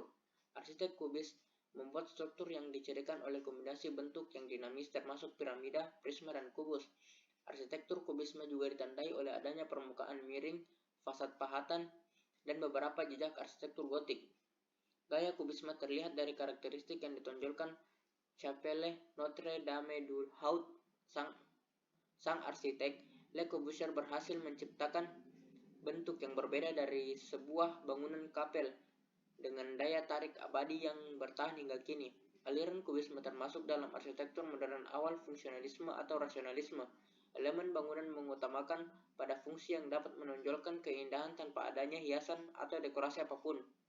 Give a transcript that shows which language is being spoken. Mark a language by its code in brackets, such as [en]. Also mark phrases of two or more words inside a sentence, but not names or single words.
[id] Arsitek kubis membuat struktur yang dicirikan oleh kombinasi bentuk yang dinamis termasuk piramida, prisma, dan kubus. Arsitektur kubisme juga ditandai oleh adanya permukaan miring, fasad pahatan, dan beberapa jejak arsitektur gotik. Gaya kubisme terlihat dari karakteristik yang ditonjolkan Chapelle Notre Dame du Haut. Sang arsitek Le Corbusier berhasil menciptakan bentuk yang berbeda dari sebuah bangunan kapel dengan daya tarik abadi yang bertahan hingga kini. Aliran kubisme termasuk dalam arsitektur modern awal fungsionalisme atau rasionalisme. Elemen bangunan mengutamakan pada fungsi yang dapat menonjolkan keindahan tanpa adanya hiasan atau dekorasi apapun.